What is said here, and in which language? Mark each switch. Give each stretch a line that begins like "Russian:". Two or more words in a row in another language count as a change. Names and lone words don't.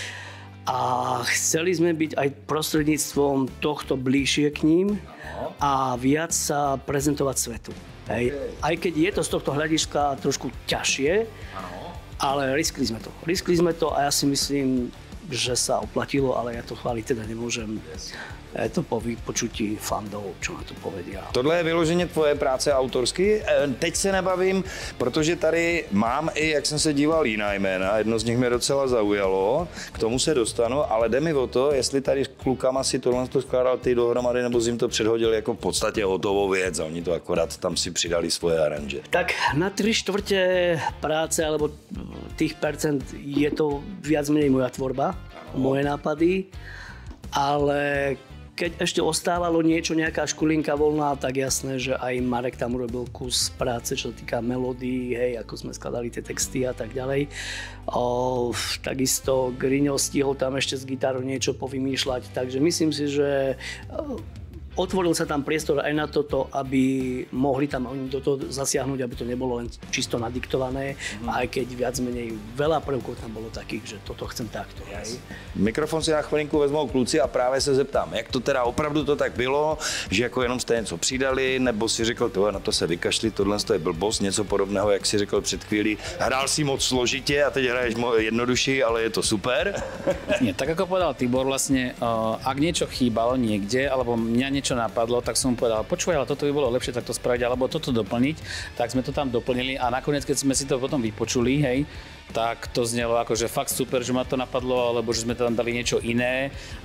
Slovak: A chceli sme byť aj prostredníctvom tohto bližšie k ním a viac sa prezentovať svetu. Hej. Aj keď je to z tohto hľadiska trošku ťažšie, ale riskli sme to a ja si myslím, že sa oplatilo, ale ja to chváliť teda nemôžem. Je to po vypočutí fandov, čo na to povedia.
Czech: Tohle je vyloženě tvoje práce autorsky. Teď se nebavím, protože tady mám i, jak jsem se díval, jiná jména. Jedno z nich mě docela zaujalo, k tomu se dostanu, ale jde mi o to, jestli tady s klukama si tohle skládal ty dohromady, nebo jim to předhodili jako v podstatě hotovou věc a oni to akorát tam si přidali svoje aranže.
Slovak: Tak na 3/4 práce, alebo tých percent je to viac menej moja tvorba, moje nápady, ale keď ešte ostávalo niečo, nejaká škulinka voľná, tak jasné, že aj Marek tam urobil kus práce, čo sa týka melódií, hej, ako sme skladali tie texty a tak ďalej. Takisto Griňo stihol tam ešte s gitarou niečo povymýšľať, takže myslím si, že otvoril sa tam priestor aj na toto, aby mohli tam oni do toho zasiahnuť, aby to nebolo len čisto nadiktované, aj keď viac menej veľa prvkov tam bolo takých, že toto chcem takto. Yes.
Czech: Mikrofon si na chvilinku vezmou kluci a právě se zeptám, jak to teda opravdu to tak bylo, že jako jenom jste něco přidali, nebo si řekl, tohle na to se vykašli, tohle je blbost, něco podobného, jak si řekl před chvílí, hrál si moc složitě a teď hraješ jednodušší, ale je to super.
Slovak: Nie, tak ako povedal Tibor, vlastne, ak niečo chýbalo niekde, alebo mňa niečo napadlo, tak som mu povedal, počúvaj, ale toto by bolo lepšie takto spraviť, alebo toto doplniť. Tak sme to tam doplnili a nakoniec, keď sme si to potom vypočuli, hej, tak to znelo akože fakt super, že ma to napadlo, alebo že sme tam dali niečo iné.